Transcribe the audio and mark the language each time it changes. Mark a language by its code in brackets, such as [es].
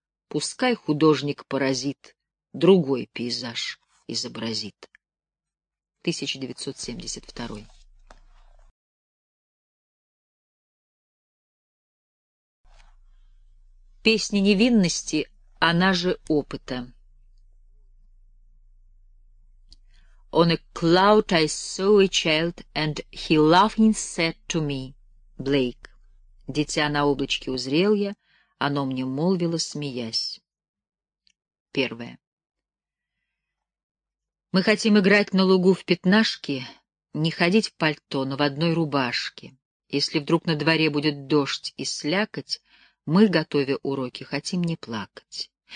[ru] Пускай художник-паразит другой пейзаж изобразит. 1972. Песня невинности, она же опыта. [en] On a cloud I saw a child, and he laughing said to me, Blake. [ru] Дитя на облачке узрел я, оно мне молвило, смеясь. Первое. Мы хотим играть на лугу в пятнашки, не ходить в пальто, но в одной рубашке. Если вдруг на дворе будет дождь и слякоть, мы, готовя уроки, хотим не плакать.